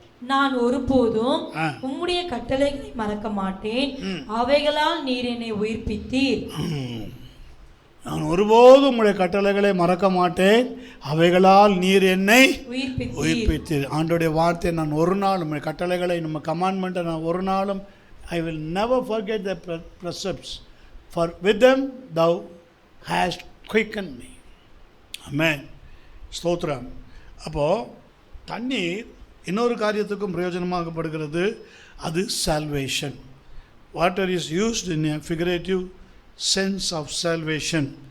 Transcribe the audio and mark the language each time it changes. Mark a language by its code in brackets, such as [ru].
[ta] நான் ஒருபோதும் உம்முடைய கட்டளைகளை மறக்க மாட்டேன். அவைகளால் நீர் என்னை உயிர்ப்பித்தீர். நான் ஒருபோதும் உம்முடைய கட்டளைகளை மறக்க மாட்டேன். அவைகளால் நீர் என்னை உயிர்ப்பித்தீர். ஆண்டோடைய வார்த்தை நான் ஒரு நாள், உம்முடைய கட்டளைகளை, நம்ம கமாண்ட்மெண்ட்டை நான் ஒரு நாளும் [en] I will never forget the precepts, for with them thou hast quickened me. [ta] Amen. ஸ்தோத்திரம். அப்போது தண்ணீர் இன்னொரு காரியத்துக்கும் பிரயோஜனமாகப்படுகிறது. அது salvation. [en] Water is used in a figurative sense of salvation.